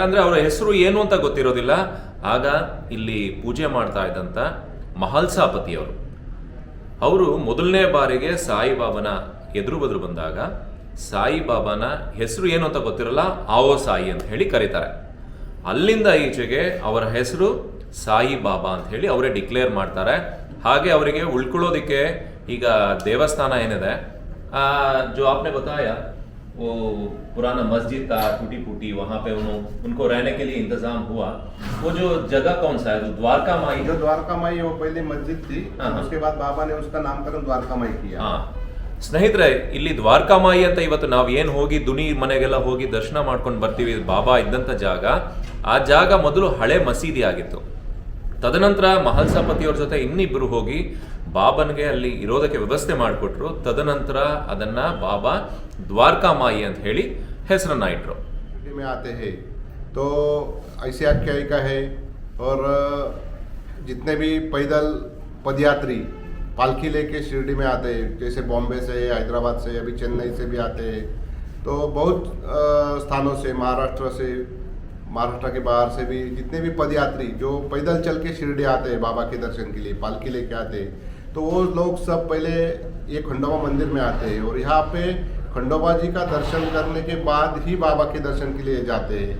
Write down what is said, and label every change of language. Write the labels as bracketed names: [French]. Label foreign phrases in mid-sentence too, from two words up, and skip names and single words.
[Kannada] ಅಂದ್ರೆ ಅವರ ಹೆಸರು ಏನು ಅಂತ ಗೊತ್ತಿರೋದಿಲ್ಲ. ಆಗ ಇಲ್ಲಿ ಪೂಜೆ ಮಾಡ್ತಾ ಇದ್ದಂತ ಮಹಲ್ಸಾಪತಿಯವರು, ಅವರು ಮೊದಲನೇ ಬಾರಿಗೆ ಸಾಯಿಬಾಬನ ಎದುರು ಬದ್ರು ಬಂದಾಗ ಸಾಯಿಬಾಬಾನ ಹೆಸರು ಏನು ಅಂತ ಗೊತ್ತಿರಲ್ಲ, ಆವೋ ಸಾಯಿ ಅಂತ ಹೇಳಿ ಕರೀತಾರೆ. ಅಲ್ಲಿಂದ ಈಚೆಗೆ ಅವರ ಹೆಸರು ಸಾಯಿಬಾಬಾ ಅಂತ ಹೇಳಿ ಅವರೇ ಡಿಕ್ಲೇರ್ ಮಾಡ್ತಾರೆ. ಹಾಗೆ ಅವರಿಗೆ ಉಳ್ಕೊಳ್ಳೋದಿಕ್ಕೆ ಈಗ ದೇವಸ್ಥಾನ ಏನಿದೆ, [Hindi] जो आपने बताया वो पुराना मस्जिद था टूटी फूटी, वहाँ पे उनको रहने के लिए इंतजाम हुआ। वो जो जगह कौन सा है, जो द्वारका माई, जो द्वारका माई वो पहले मस्जिद थी, उसके बाद बाबा ने उसका नामकरण द्वारका माई किया। [Kannada] ಸ್ನೇಹಿತರೆ, ಇಲ್ಲಿ ದ್ವಾರಕಾಮಾಯಿ ಅಂತ ಇವತ್ತು ನಾವು ಏನು ಹೋಗಿ ದುನಿ ಮನೆಗೆಲ್ಲ ಹೋಗಿ ದರ್ಶನ ಮಾಡ್ಕೊಂಡು ಬರ್ತೀವಿ, ಬಾಬಾ ಇದ್ದಂಥ ಜಾಗ, ಆ ಜಾಗ ಮೊದಲು ಹಳೆ ಮಸೀದಿ ಆಗಿತ್ತು. ತದನಂತರ ಮಹಲ್ಸಾಪತಿಯವ್ರ ಜೊತೆ ಇನ್ನಿಬ್ಬರು ಹೋಗಿ ಬಾಬನ್ಗೆ ಅಲ್ಲಿ ಇರೋದಕ್ಕೆ ವ್ಯವಸ್ಥೆ ಮಾಡಿಕೊಟ್ರು. ತದನಂತರ ಅದನ್ನ ಬಾಬಾ ದ್ವಾರಕಾಮಾಯಿ ಅಂತ ಹೇಳಿ ಹೆಸರನ್ನ ಇಟ್ರು. [Hindi] में आते हैं तो ऐसी आख्यायिका है। और जितने भी पैदल पदयात्री पालकी लेके शिरडी में आते हैं, जैसे बॉम्बे से, हैदराबाद से, अभी चेन्नई से भी आते हैं, तो बहुत स्थानों से, महाराष्ट्र के बाहर से भी जितने भी पदयात्री जो पैदल चल के शिरडी आते हैं बाबा के दर्शन के लिए, पालकी लेके आते हैं, तो वो लोग सब पहले ये खंडोबा मंदिर में आते हैं और यहाँ पे खंडोबा जी का दर्शन करने के बाद ही बाबा के दर्शन के लिए जाते हैं।